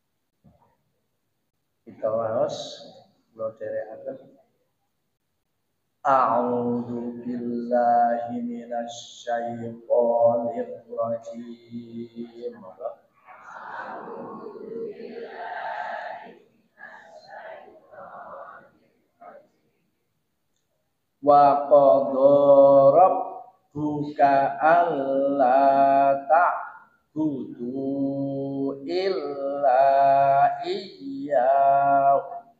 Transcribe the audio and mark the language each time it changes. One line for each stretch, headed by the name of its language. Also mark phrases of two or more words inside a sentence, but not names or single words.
Javanese: Kita waos kula dherekaken.
Arabic: أعوذ بالله من الشيطان الرجيم. وقضى ربك ألا تعبدوا إلا إياه